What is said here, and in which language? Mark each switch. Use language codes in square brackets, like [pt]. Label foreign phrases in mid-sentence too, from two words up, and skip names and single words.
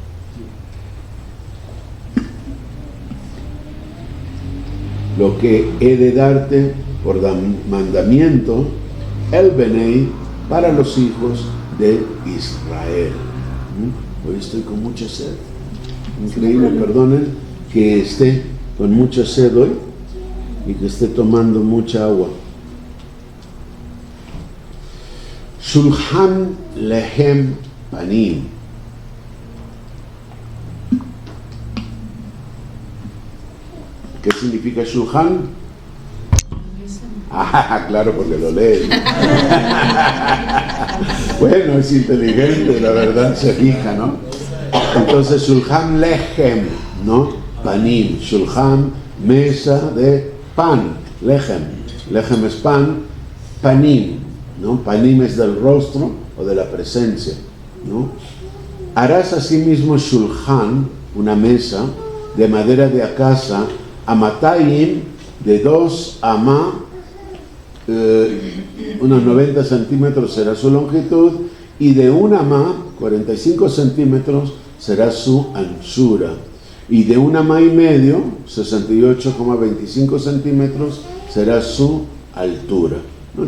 [es] lo que he de darte por mandamiento, [he] אל בני, [es] para los hijos de Israel. Hoy estoy con mucha sed. Increíble, perdonen que esté con mucha sed hoy y que esté tomando mucha agua. [he] שולחן לחם פנים. [es] ¿Qué significa shulchan? Ah, claro, porque lo lee. Bueno, es inteligente, la verdad, se fija, ¿no? Entonces, [he] שולחן לחם, ¿no? Panim. [es] Shulchan, mesa de pan. Lechem. Lechem es pan. Panim, ¿no? Panim es del rostro o de la presencia, ¿no? Harás asimismo shulchan, una mesa de madera de acacia, amatayim, de 2 amá, unos 90 centímetros será su longitud, y de 1 amá, 45 centímetros, será su anchura, y de 1 amá y medio, 68,25 centímetros, será su altura, ¿no?